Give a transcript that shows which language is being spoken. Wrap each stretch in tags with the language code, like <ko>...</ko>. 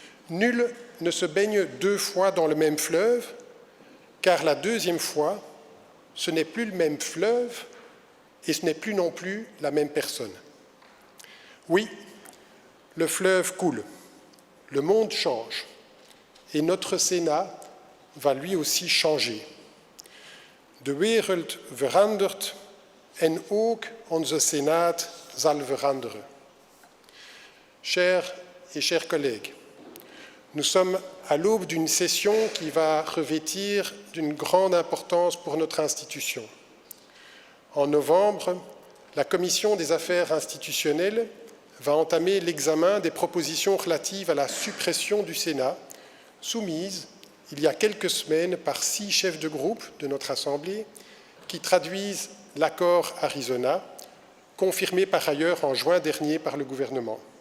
<fr>Nul ne se baigne 2 fois dans le même fleuve, car la deuxième fois, ce n'est plus le même fleuve et ce n'est plus non plus la même personne. Oui, le fleuve coule, le monde change, et notre Sénat va lui aussi changer.</fr> <nl>De wereld verandert en ook onze Senaat zal veranderen.</nl> <fr>Chers et chers collègues, nous sommes à l'aube d'une session qui va revêtir d'une grande importance pour notre institution. En novembre, la Commission des affaires institutionnelles va entamer l'examen des propositions relatives à la suppression du Sénat, soumises il y a quelques semaines par 6 chefs de groupe de notre Assemblée qui traduisent l'accord Arizona, confirmé par ailleurs en juin dernier par le gouvernement.</fr>